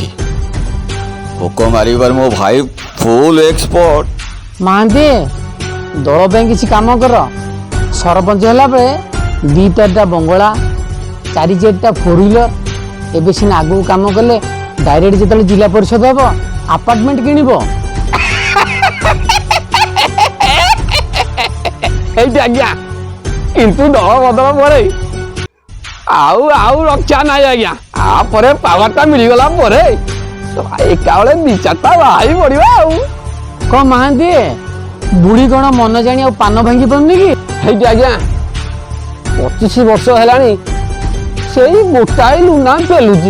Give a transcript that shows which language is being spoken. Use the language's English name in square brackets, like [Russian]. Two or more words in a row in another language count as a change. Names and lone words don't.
[Odia] ଭୋକ ମାରିବାରେ ମୋ ଭାଇ [English] full expert. [Odia] ମହାନ୍ତି, ଦଳ ପାଇଁ କିଛି କାମ କର। ସରପଞ୍ଚ ହେଲା ବେଳେ 2-4ଟା ବଙ୍ଗଳା, 4-4ଟା 4 ହ୍ୱିଲର, ଏବେ ସିନା ଆଗକୁ କାମ କଲେ ଡାଇରେକ୍ଟ ଯେତେବେଳେ ଜିଲ୍ଲା ପରିଷଦ ହେବ ଆପାର୍ଟମେଣ୍ଟ କିଣିବ। ଏଇଟା ଆଜ୍ଞା, କିନ୍ତୁ ଦଳ ବଦଳ ପରେ ଆଉ ରକ୍ଷା ନାହିଁ ଆଜ୍ଞା। ତାପରେ ପାୱାରଟା ମିଳିଗଲା ପରେ ଏକା ବେଳେ 2-4ଟା ବାହାରି ପଡିବା ଆଉ। କଣ ମହାନ୍ତି, ବୁଢୀ କଣ ମନ ଜାଣି ଆଉ ପାନ ଭାଙ୍ଗି ପାରୁନି କି? ହେଇଟି ଆଜ୍ଞା, 25 ବର୍ଷ ହେଲାଣି ସେଇ ଗୋଟାଏ ଲୁନା ପେଲୁଛି।